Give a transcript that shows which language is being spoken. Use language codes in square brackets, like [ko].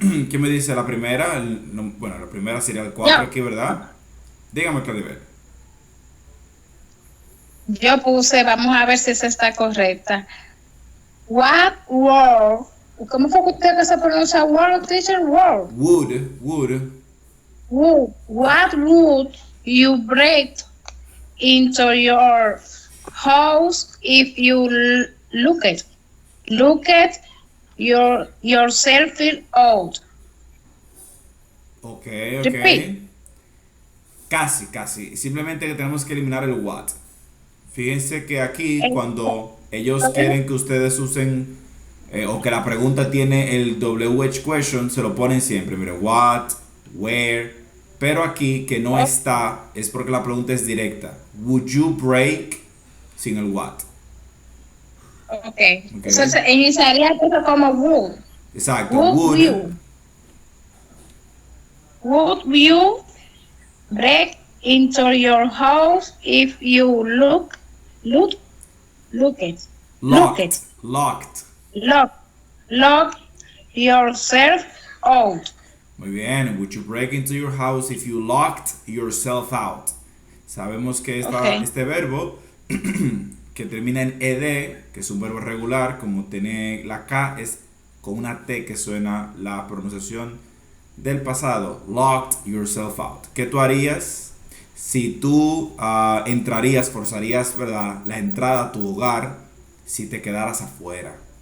[es] ¿Qué me dice la primera? Bueno, la primera sería el 4 Yo, aquí, ¿verdad? Dígame, Claribel. yo puse, vamos a ver si esa está correcta. [en] What word? [es] ¿Cómo fue que usted que se pronuncia word, teacher? [en] Word. Would. What would you break into your house if you look at yourself out? Ok. Repeat. [es] Casi. Simplemente tenemos que eliminar el what. Fíjense que aquí Eh, cuando ellos quieren que ustedes usen o que la pregunta tiene el WH question, se lo ponen siempre. Mire, what, where. Pero aquí que no está es porque la pregunta es directa. [en] Would you break [es] sin el [en] what? Ok. ¿Ok? [es] Eso se iniciaría todo como would. Exacto. [en] Would Would. you? Would you break into your house if you look, look it, look Locked. it, Locked. lock, lock yourself out? [es] Muy bien. [en] Would you break into your house if you locked yourself out? [es] Sabemos que [en] Okay. [es] este verbo que termina en ed, que es un verbo regular, como tiene la K, es con una T que suena la pronunciación del pasado. [en] Locked yourself out. [es] ¿Qué tú harías si tú entrarías, forzarías, ¿verdad?, la entrada a tu hogar si te quedaras afuera?